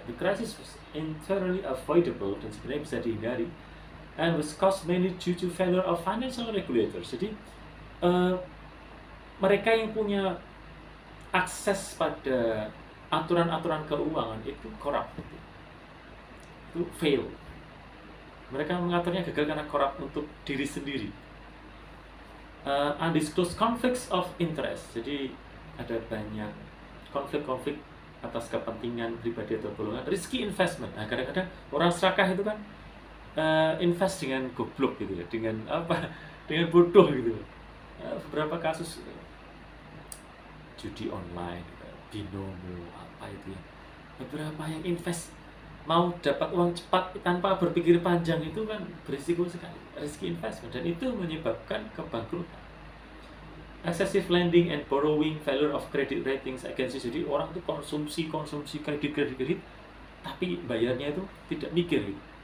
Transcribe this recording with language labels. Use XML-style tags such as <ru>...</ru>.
<en>The crisis was entirely avoidable</en> <id>dan sebenarnya bisa dihindari,</id> <en>and was caused mainly due to failure of financial regulators.</en> <id>Jadi mereka yang punya akses pada aturan-aturan keuangan itu corrupt, itu fail. Mereka mengaturnya gagal karena corrupt untuk diri sendiri.</id> <en>Undisclosed conflicts of interest.</en> <id>Jadi ada banyak konflik-konflik atas kepentingan pribadi atau golongan.</id> <en>Risky investment.</en> <id>Nah, kadang-kadang orang serakah itu kan invest dengan goblok gitu ya, dengan bodoh gitu. Beberapa kasus judi online, binomo, apa itu ya. Beberapa yang invest mau dapat uang cepat tanpa berpikir panjang itu kan berisiko sekali,</id> <en>risky investment,</en> <id>dan itu menyebabkan kebangkrutan.</id> <en>Excessive lending and borrowing, failure of credit ratings agencies.</en> <id>Jadi orang itu konsumsi kredit, tapi bayarnya itu tidak mikir gitu.</id>